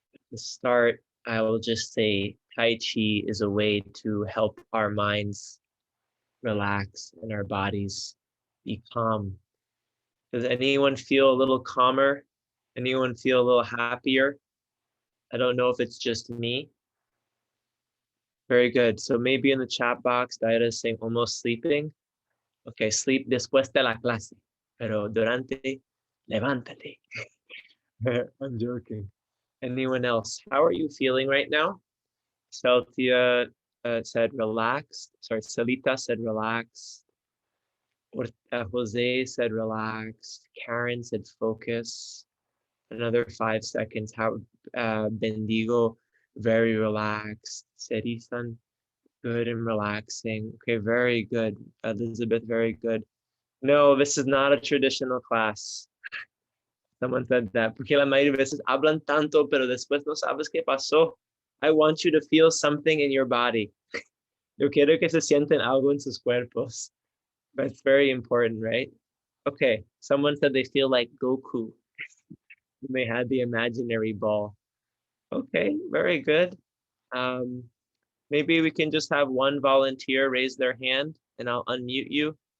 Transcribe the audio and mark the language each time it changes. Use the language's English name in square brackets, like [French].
[English] To start, I will just say Tai Chi is a way to help our minds relax and our bodies be calm. Does anyone feel a little calmer? Anyone feel a little happier? I don't know if it's just me. Very good. So maybe in the chat box, Daira is saying almost sleeping. Okay, sleep [Spanish] después de la clase. Pero durante, levántate. [English] I'm joking. Anyone else? How are you feeling right now? Celtia said relaxed. Sorry, Celita said relaxed. Jose said relaxed. Karen said focus. Another 5 seconds. How Bendigo, very relaxed. Serisan, good and relaxing. Okay, very good. Elizabeth, very good. No, this is not a traditional class. Someone said that. [Spanish] Porque la mayoría de veces hablan tanto, pero después no sabes qué pasó. [English] I want you to feel something in your body. [Spanish] Yo quiero que se sienten algo en sus cuerpos. [English] That's very important, right? Okay, someone said they feel like Goku. They had the imaginary ball. Okay, very good. Maybe we can just have one volunteer raise their hand and I'll unmute you.